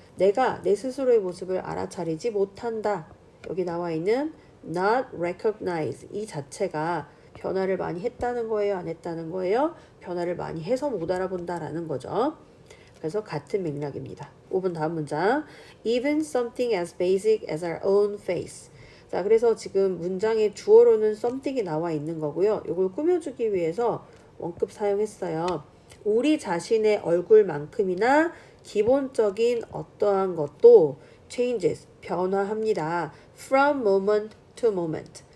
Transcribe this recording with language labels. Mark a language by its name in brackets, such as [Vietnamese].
[Korean] 내가 내 스스로의 모습을 알아차리지 못한다. 여기 나와 있는 [English] not recognize [Korean] 이 자체가 변화를 많이 했다는 거예요? 안 했다는 거예요? 변화를 많이 해서 못 알아본다라는 거죠. 그래서 같은 맥락입니다. 5번 다음 문장. [English] Even something as basic as our own face. [Korean] 자, 그래서 지금 문장의 주어로는 something이 나와 있는 거고요. 이걸 꾸며주기 위해서 원급 사용했어요. 우리 자신의 얼굴만큼이나 기본적인 어떠한 것도 [English] changes, [Korean] 변화합니다. [English] From moment to moment.